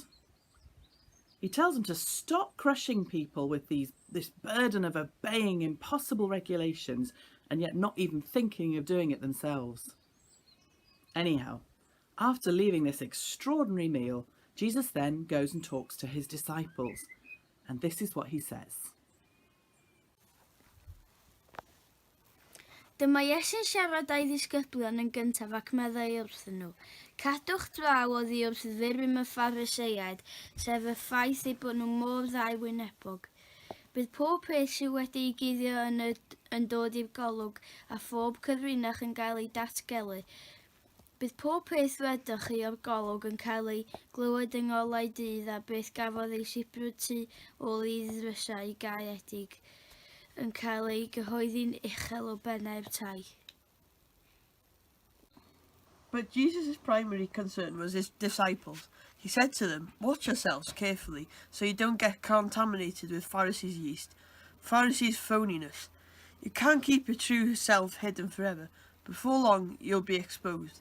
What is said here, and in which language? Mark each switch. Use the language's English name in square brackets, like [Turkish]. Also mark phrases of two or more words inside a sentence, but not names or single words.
[English] He tells them to stop crushing people with this burden of obeying impossible regulations and yet not even thinking of doing it themselves. Anyhow, after leaving this extraordinary meal, Jesus then goes and talks to his disciples. And this is what he says. [Welsh] Dyma Iesu'n siarad â'i ddisgyblion yn gyntaf ac meddai wrthyn nhw. Cadwch draw oddi wrth ddurym y Phariseiaid, sef y ffaith eu bod nhw mor ddau wynebog. Bydd pob peth sydd wedi ei guddio yn dod i'r golwg a phob cyfrinach yn cael ei datgelu. Bydd pob peth wedwch chi o'r golwg yn cael ei glywed yng ngolau dydd a beth gafodd ei sibrwd tu ôl i ddrysau gaeedig yn cael ei gyhoeddi'n uchel o bennau'r tai. [English] But Jesus' primary concern was his disciples. He said to them, "Watch yourselves carefully so you don't get contaminated with Pharisees' yeast, Pharisees' phoniness. You can't keep your true self hidden forever. Before long, you'll be exposed.